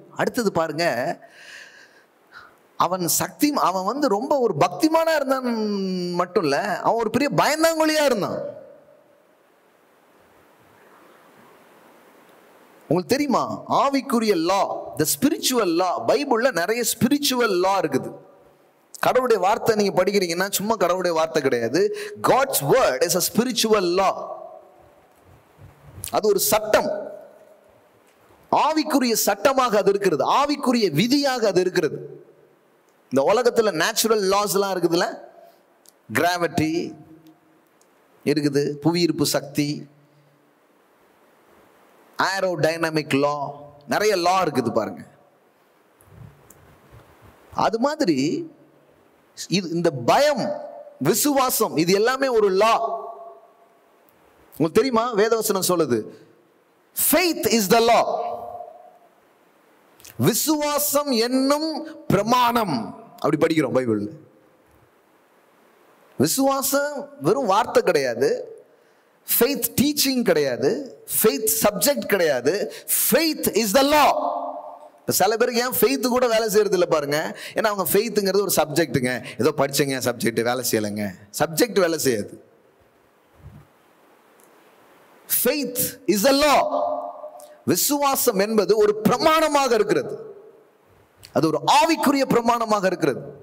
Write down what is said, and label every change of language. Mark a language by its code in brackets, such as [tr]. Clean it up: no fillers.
[ta] அடுத்தது பாருங்க, அவன் ரொம்ப ஒரு பக்திமானா இருந்தான் மட்டும் இல்ல, அவன் ஒரு பெரிய பயந்தாங்கொழியா இருந்தான். உங்களுக்கு தெரியுமா, ஆவிக்குரிய லா, தி ஸ்பிரிச்சுவல் லா, பைபிள்ல நிறைய ஸ்பிரிச்சுவல் லா இருக்குது. கடவுளுடைய வார்த்தை நீங்க படிக்கிறீங்கன்னா சும்மா கடவுளுடைய வார்த்தை கிடையாது. [en] God's word is a spiritual law. [ta] அது ஒரு சட்டம், ஆவிக்குரிய சட்டமாக அது இருக்கிறது, ஆவிக்குரிய விதியாக அது இருக்கிறது. இந்த உலகத்துல நேச்சுரல் லாஸ் எல்லாம் இருக்குதுல்ல, கிராவிட்டி இருக்குது, புவியீர்ப்பு சக்தி, ஏரோடைனமிக் லா, நிறைய லா இருக்குது பாருங்க. அது மாதிரி இந்த பயம், விசுவாசம், இது எல்லாமே ஒரு லா. உங்களுக்கு தெரியுமா, வேதவசனம் சொல்லுது [en] faith is the law. [ta] விசுவாசம் என்னும் பிரமாணம், அப்படி படிக்கிறோம் பைபிள்ல. விசுவாசம் வெறும் வார்த்தை கிடையாது, [en] faith teaching கிடையாது, faith subject கிடையாது, faith is the law. [ta] சில பேருக்கு ஏன் ஃபெய்த் கூட வேலை செய்யறது இல்லை பாருங்க, ஏன்னா அவங்க ஃபெய்த்துங்கிறது ஒரு சப்ஜெக்ட்டுங்க, ஏதோ படிச்சங்க சப்ஜெக்ட் வேலை செய்யலைங்க, சப்ஜெக்ட் வேலை செய்யாது. [en] faith is a law. [ta] விசுவாசம் என்பது ஒரு பிரமாணமாக இருக்கிறது, அது ஒரு ஆவிக்குரிய பிரமாணமாக இருக்கிறது.